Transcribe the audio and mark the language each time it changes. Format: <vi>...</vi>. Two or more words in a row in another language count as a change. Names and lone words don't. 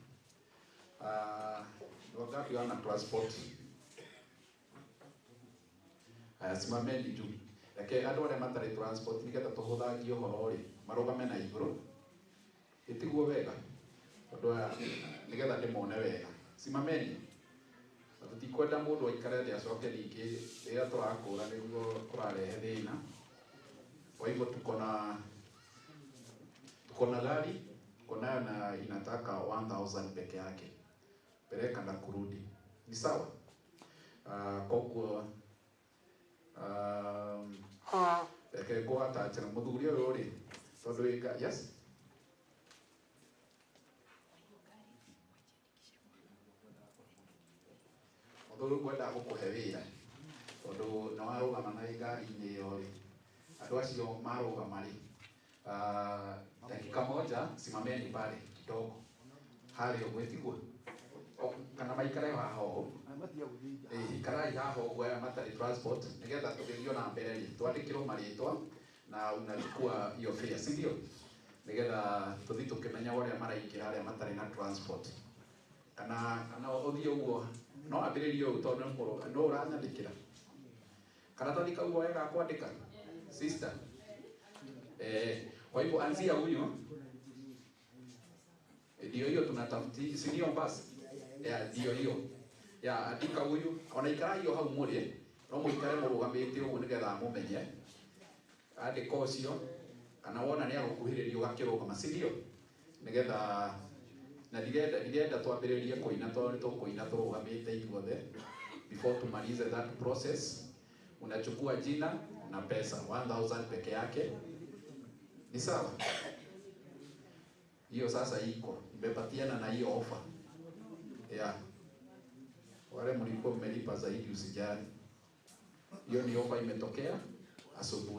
<sw>Wangapi wana transport? Simameni tu.</sw> <ki>Reke andu aria matari transport nigetha tuhuthagie uhoro ri marugame na iguru. Itiguo wega. Tondu nigetha ndimone wega.</ki> <sw>Simameni.</sw> <ki>Tutikwenda mundu aikare thi acoke ringi riria turakura niguo kurarehe thina.</ki> <sw>Kwa hivyo tuko na gari, tuko nayo na inataka 1000 peke yake. Peleka na kurudi. Ni sawa?</sw> <ki>Koguo kwa atachana muthuri uyu ri tondu ika yes. Muthuri kwenda gukuhe wira. Tondu na warugama na gari-ini iyo ri andu acio marugama ri</ki> <sw>dakika moja simameni pale kidogo hali</sw> <ki>ogwetigwo kana maikare haho karai haho gwa matari transport nigetha tugithio na mbere ri twandikirwo maritwa na</ki> <sw>unalikuwa hiyo fare si ndio</sw> <ki>nigetha tuthi tukimenya uria maraingira aria matari na transport kana uthie uguo no ambiririo tondu no uranyandikira kana tandika uguo wega kwandika sister.</ki> <sw>Kwa hivyo anzia huyo. Ndio hiyo tunatafuti, si ndio basi? Ndio hiyo. Andika huyo.</sw> <ki>Ona ikara hiyo hau muri, no muikare murugamite uguo nigetha mumenye. Andika ucio kana wona ni agukuhiririo gakirugama,</ki> <sw>si ndio?</sw> <ki>Nigetha na ndirenda twambiririe kuina tondu tukuina turugamite ithuothe before tumalize</ki> <en>that process.</en> <sw>Unachukua jina na pesa 1000 peke yake. Ni sawa? Hiyo sasa iko. Nimepatiana na hiyo offer.</sw> <en>Yeah.</en> <sw>Wale mlikuwa mmelipa zaidi usijali. Hiyo ni ofa imetokea asubuhi.</sw>